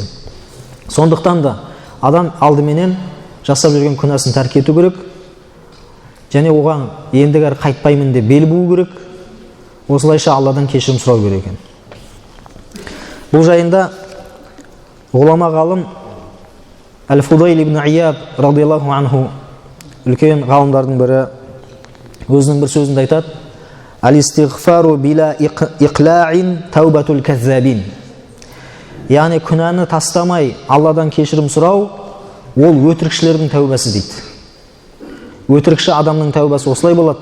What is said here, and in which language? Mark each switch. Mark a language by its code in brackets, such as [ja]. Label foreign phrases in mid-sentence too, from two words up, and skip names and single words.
[kk] Сондықтан да адам алдыменен жасап жүрген күнәсін тәрк ету керек, және оған ендігәрі қайтпаймын деп бел буу керек. Осылайша Алладан кешірім сұрау керек екен. Бұл жайында ғұлама ғалым Әл-Фудайл ибн Ияд [ar] رضي الله عنه, [kk] үлкен ғалымдардың бірі, өзінің бір сөзінде айтады: [ar] «الاستغفار بلا إقلاع توبة الكذابين». [kk] Яғни күнәні тастамай Алладан кешірім сұрау, ол өтірікшілердің тәубасы дейді. Өтірікші адамның тәубасы осылай болады.